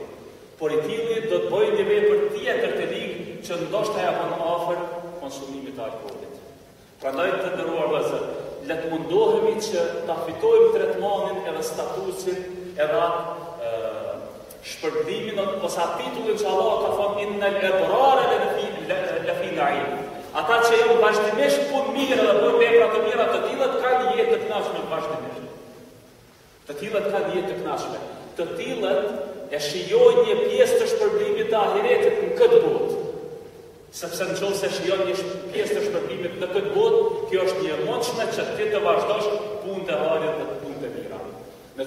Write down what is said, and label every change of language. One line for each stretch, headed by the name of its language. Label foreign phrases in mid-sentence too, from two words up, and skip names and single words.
Albanian: Por i tillë do të bëjë një vepër tjetër të ligë që ndoshta ja bën afër konsumimit të alkoolit. Prandaj të nderuar vëllezër, le të mundohemi që ta fitojmë tretmanin edhe statusin edhe shpërblimin ose atë titullin që Allah ka thënë
Arabic: إن الأبرار لفي نعيم.
Albanian: Ata që janë vazhdimisht punë mirë dhe bëjnë vepra të mira, të tillët kanë jetë të kënaqshme vazhdimisht. Të tillët kanë jetë të kënaqshme. Të tillët e shijojnë një pjesë të shpërblimit të ahiretit në këtë botë. Sepse nëse shijon një pjesë të shpërblimit në këtë botë, kjo është një mundësime që ti të vazhdosh punë të varit dhe punë të mira.